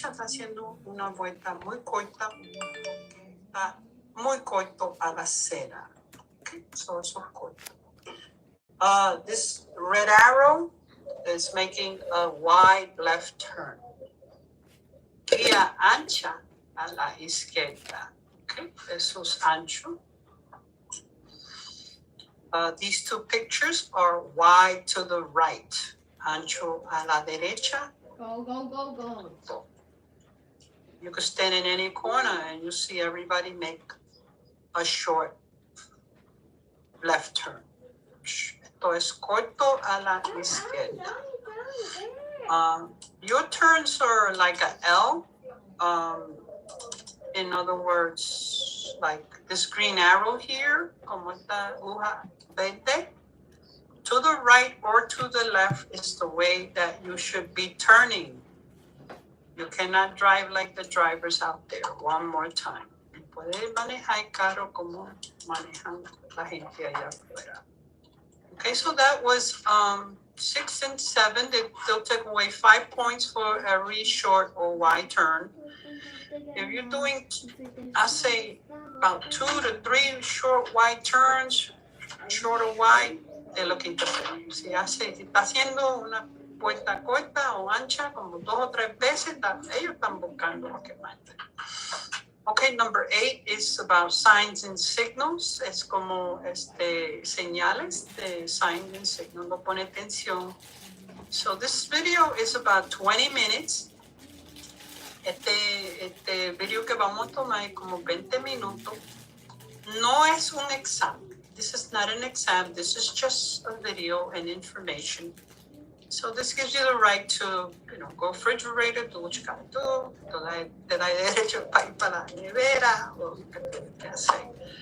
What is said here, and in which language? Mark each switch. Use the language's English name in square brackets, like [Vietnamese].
[Spanish] está haciendo una vuelta muy corta. Está muy corto a la acera. Okay, so eso es corto. [English] This red arrow is making a wide left turn. [Spanish] Vía ancha a la izquierda. Okay, eso es ancho. [English] These two pictures are wide to the right. [Spanish] Ancho a la derecha. [English] Go. You could stand in any corner and you see everybody make a short left turn. [Spanish] Esto es corto a la izquierda. [English] Your turns are like an L. In other words, like this green arrow here, [Spanish] como esta aguja verde, [English] to the right or to the left is the way that you should be turning. You cannot drive like the drivers out there. One more time. [Spanish] Puede manejar el carro como manejan la gente allá afuera. [English] Okay, so that was 6 and 7. They'll take away 5 points for every short or wide turn. If you're doing, I say, about 2 to 3 short wide turns, short or wide, they're looking to pay. [Spanish] Si está haciendo una puerta corta o ancha, como 2 o 3 veces, ellos están buscando lo que manden. [English] Okay, number 8 is about signs and signals. [Spanish] Es como señales de [English] signs and signals. [Spanish] No pone atención. [English] So this video is about 20 minutes. [Spanish] Este video que vamos a tomar es como 20 minutos. No es un exam. [English] This is not an exam. This is just a video and information. So this gives you the right to, go refrigerator, do what you gotta do. [Spanish] Te da derecho para ir para la nevera o qué hacer.